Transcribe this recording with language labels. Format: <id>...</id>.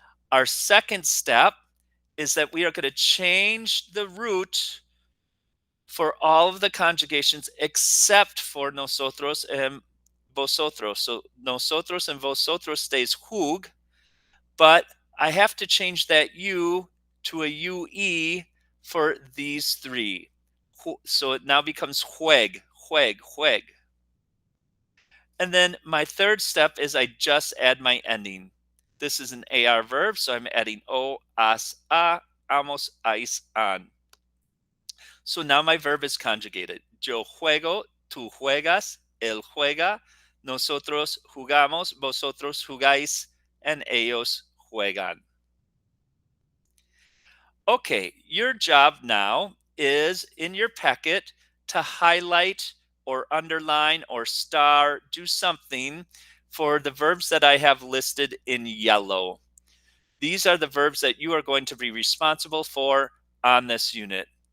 <en>Our second step is that we are going to change the root for all of the conjugations except for nosotros and vosotros. So nosotros and vosotros stays jug, but I have to change that U to a UE for these three. So it now becomes jueg, jueg, jueg. And then my third step is I just add my ending. This is an AR verb, so I'm adding o, as, a, amos, ais, an. So now my verb is conjugated.</en> <es>Yo juego, tú juegas, él juega, nosotros jugamos, vosotros jugáis, and ellos juegan.</es> <en>Okay, your job now is in your packet to highlight or underline or star, do something for the verbs that I have listed in yellow. These are the verbs that you are going to be responsible for on this unit.</en>